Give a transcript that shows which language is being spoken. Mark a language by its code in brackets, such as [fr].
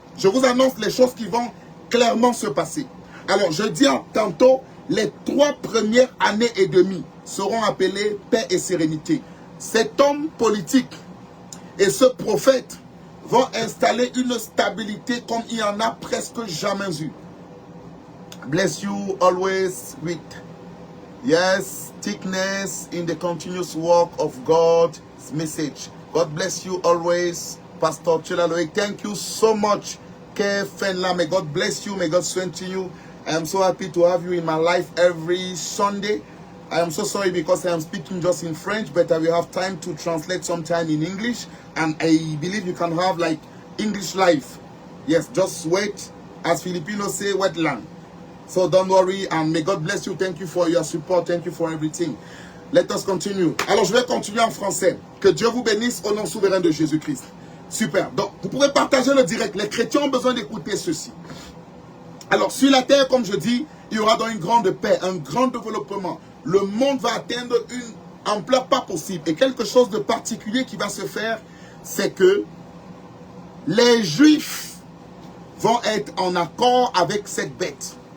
[fr] Je vous annonce les choses qui vont clairement se passer. Alors je dis tantôt, les 3 premières années et demie seront appelées paix et sérénité. Cet homme politique et ce prophète vont installer une stabilité comme il n'y en a presque jamais eu. [en] Bless you always with, yes, thickness in the continuous work of God's message. God bless you always, Pastor Chilaloe. Thank you so much, Ke Fenla. May God bless you. May God strengthen you. I am so happy to have you in my life every Sunday. I am so sorry because I am speaking just in French, but I will have time to translate sometime in English. And I believe you can have like English live. Yes, just wait. As Filipinos say, wait lang. So don't worry and may God bless you. Thank you for your support. Thank you for everything. Let us continue. [fr] Alors je vais continuer en français. Que Dieu vous bénisse au nom souverain de Jésus-Christ. Super. Donc vous pouvez partager le direct. Les chrétiens ont besoin d'écouter ceci. Alors sur la terre, comme je dis, il y aura donc une grande paix, un grand développement. Le monde va atteindre une ampleur pas possible. Et quelque chose de particulier qui va se faire, c'est que les Juifs vont être en accord avec cette bête.